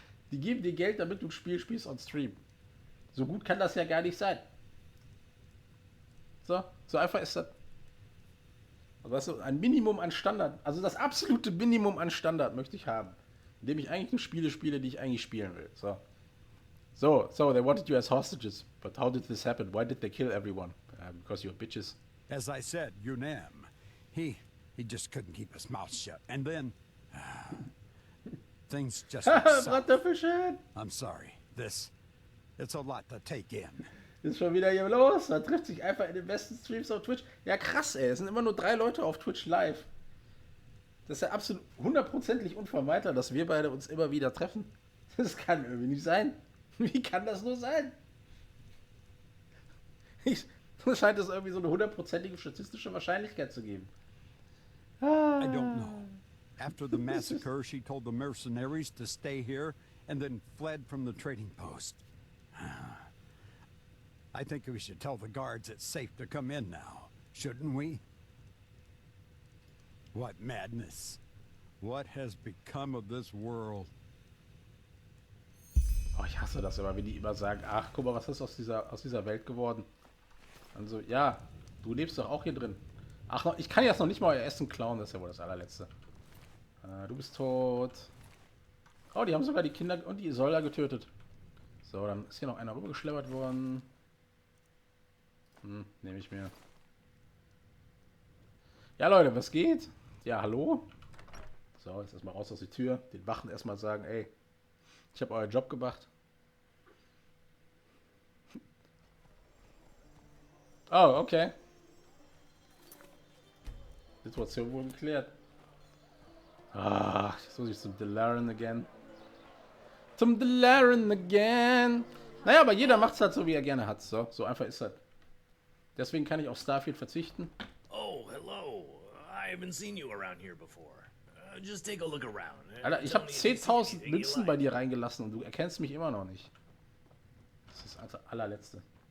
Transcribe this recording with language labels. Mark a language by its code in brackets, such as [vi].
[de] Die geben dir Geld, damit du ein Spiel spielst on Stream. So gut kann das ja gar nicht sein. So einfach ist das. Also weißt du, ein Minimum an Standard, also das absolute Minimum an Standard möchte ich haben. Indem ich eigentlich nur Spiele spiele, die ich eigentlich spielen will. [en] So, they wanted you as hostages. But how did this happen? Why did they kill everyone? Because you're bitches. As I said, Yunem, he just couldn't keep his mouth shut. And then... things just went south. I'm sorry. It's a lot to take in. [de] Ist schon wieder hier los. Man trifft sich einfach in den besten Streams auf Twitch. Ja, krass, ey. Es sind immer nur 3 Leute auf Twitch live. Das ist ja absolut 100%ig unvermeidbar, dass wir beide uns immer wieder treffen. Das kann irgendwie nicht sein. Wie kann das nur sein? Da scheint es irgendwie so eine 100%ige statistische Wahrscheinlichkeit zu geben. [en] I don't know. After the massacre, she told the mercenaries to stay here and then fled from the trading post. I think we should tell the guards it's safe to come in now, shouldn't we? What madness. What has become of this world? [de] Oh, ich hasse das immer, wenn die immer sagen, ach, guck mal, was ist aus dieser Welt geworden? Also, ja, du lebst doch auch hier drin. Ach, ich kann jetzt noch nicht mal euer Essen klauen, das ist ja wohl das allerletzte. Du bist tot. Oh, die haben sogar die Kinder und die Isolda getötet. So, dann ist hier noch einer rübergeschleppert worden. Nehme ich mir. Ja, Leute, was geht? Ja, hallo? So, jetzt erstmal raus aus die Tür. Den Wachen erstmal sagen, ey, ich habe euren Job gemacht. Oh, okay. Situation wohl geklärt. Ach, jetzt muss ich zum Delaren again. Zum Delaren again. Naja, aber jeder macht's halt so, wie er gerne hat. So einfach ist das. Deswegen kann ich auf Starfield verzichten. [en] Oh, hello. I haven't seen you around here before. Just take a look around. [de] Alter, ich habe 10.000 Münzen bei dir reingelassen und du erkennst mich immer noch nicht. Das ist also allerletzte.